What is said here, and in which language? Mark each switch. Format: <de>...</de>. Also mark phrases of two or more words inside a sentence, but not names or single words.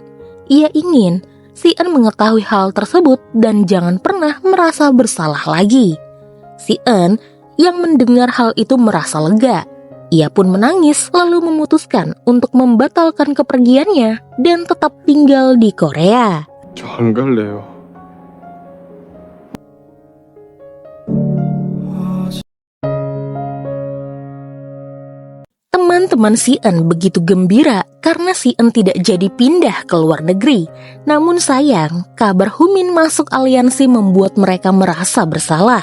<id>Ia ingin Si-eun mengetahui hal tersebut dan jangan pernah merasa bersalah lagi. Si-eun yang mendengar hal itu merasa lega. Ia pun menangis lalu memutuskan untuk membatalkan kepergiannya dan tetap tinggal di Korea.</id> <ko>저 안 갈래요.</ko> <id>Teman-teman Si-eun begitu gembira karena Si-eun tidak jadi pindah ke luar negeri. Namun sayang, kabar Humin masuk aliansi membuat mereka merasa bersalah.</id>